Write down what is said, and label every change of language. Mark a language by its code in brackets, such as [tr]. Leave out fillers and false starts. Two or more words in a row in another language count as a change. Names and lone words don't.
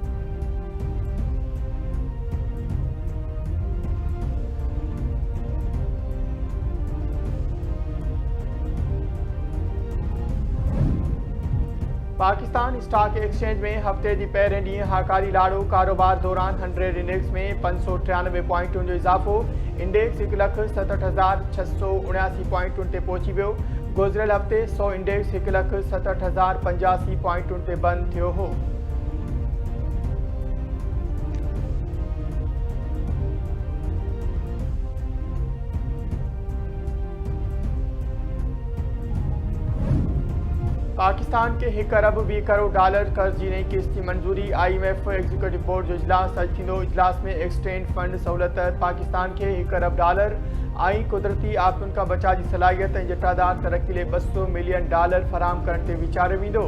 [sd] पाकिस्तान स्टॉक एक्सचेंज में हफ़्ते जी पहिरें ॾींहुं हाकारी लाड़ो। कारोबार दौरान 100 इंडेक्स में 593 पॉइंटुनि जो इज़ाफ़ो। इंडेक्स 1,67,679 पॉइंटुनि ते पहुची वियो। गुज़िरियल हफ़्ते 100 इंडेक्स 1,67,085 पॉइंटुनि ते बंदि थियो हो। पाकिस्तान के $1 अरब $20 करोड़ कर्ज जी नई किस्त की मंजूरी। IMF [en] executive board [sd] जो इजलास अॼु थींदो। इजलास में [en] exchange fund [sd] सहूलियत तहत पाकिस्तान के $1 अरब ऐं कुदरती आफ़तुनि खां बचाव जी सलाहियत ऐं जटादार तरक़ी लाइ $200 मिलियन फराहम करण ते वीचारियो वेंदो।